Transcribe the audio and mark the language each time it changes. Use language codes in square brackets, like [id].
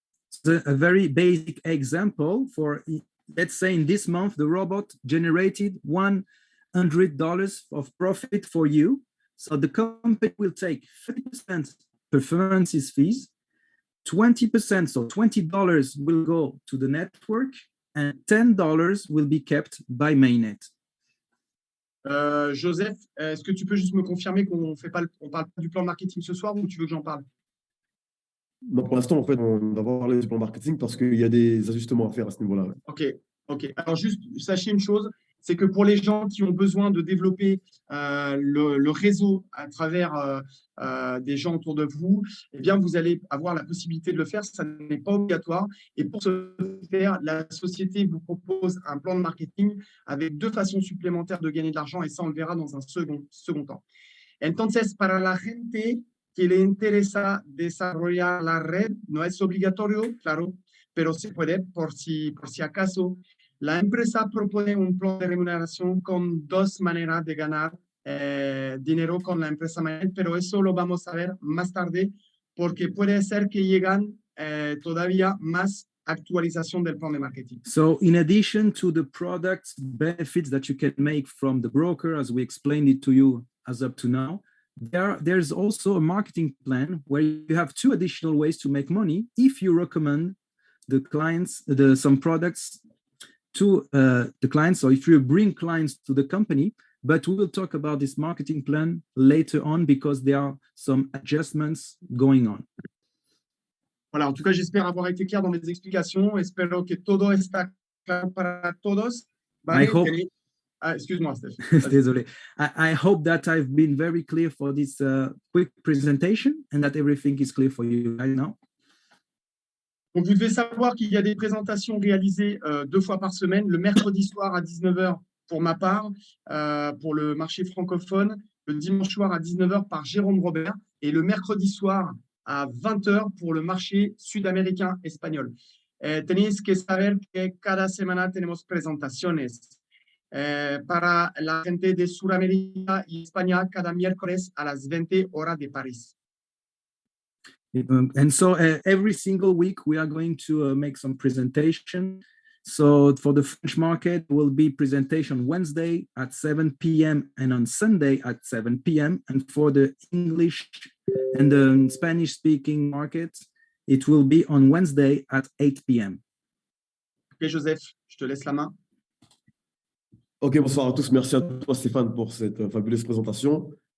[en] So a very basic example for, let's say in this month, the robot generated $100 of profit for you. So the company will take 30% performances fees, 20%, so $20 will go to the network and $10 will be kept by Mainnet. [fr] Joseph, est-ce que tu peux juste me confirmer qu'on ne parle pas du plan marketing ce soir ou tu veux que j'en parle? Non, pour l'instant, en fait, on va parler du plan marketing parce qu'il y a des ajustements à faire à ce niveau-là. Ouais. OK. Alors, juste, sachez une chose, c'est que pour les gens qui ont besoin de développer le réseau à travers des gens autour de vous, eh bien, vous allez avoir la possibilité de le faire. Ça n'est pas obligatoire. Et pour ce faire, la société vous propose un plan de marketing avec 2 façons supplémentaires de gagner de l'argent. Et ça, on le verra dans un second temps. [es] Entonces, para la gente que le interesa desarrollar la red, no es obligatorio, claro, pero se puede por si acaso. La empresa propone un plan de remuneración con 2 maneras de ganar dinero con la empresa Mainnet, pero eso lo vamos a ver más tarde porque puede ser que llegan todavía más actualización del plan de marketing. [en] So in addition to the products benefits that you can make from the broker, as we explained it to you as up to now, there's also a marketing plan where you have 2 additional ways to make money if you recommend the clients some products to the clients. So if you bring clients to the company, but we will talk about this marketing plan later on because there are some adjustments going on. [fr] Voilà, en tout cas, j'espère avoir été clair dans mes explications. [es] Espero que todo está claro para todos. [en] I [es] Vale, [en] hope. [fr] Excuse-moi, Steph. Désolé. [en] I hope that I've been very clear for this quick presentation and that everything is clear for you right now. [fr] Donc, vous devez savoir qu'il y a des présentations réalisées 2 fois par semaine, le mercredi soir à 19h pour ma part, pour le marché francophone, le dimanche soir à 19h par Jérôme Robert et le mercredi soir à 20h pour le marché sud-américain espagnol. [es] Tenéis que saber que cada semana tenemos presentaciones. Para la gente de Sudamérica y España cada miércoles a las 20 horas de París. [en] And so every single week we are going to make some presentation. So for the French market will be presentation Wednesday at 7 p.m. and on Sunday at 7 p.m. And for the English and the Spanish speaking market, it will be on Wednesday at 8 p.m. [fr] Ok, Joseph, je te laisse la main. Ok, bonsoir à tous. Merci à toi, Stéphane, pour cette fabuleuse présentation.